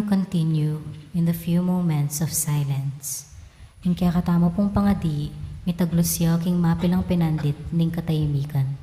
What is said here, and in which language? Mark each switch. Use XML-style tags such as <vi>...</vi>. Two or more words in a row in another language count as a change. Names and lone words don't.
<en>continue in the few moments of silence.</en> <pam>In kaya katama pong pangadi, mitaglusya king mapilang pinandit ning katahimikan.</pam>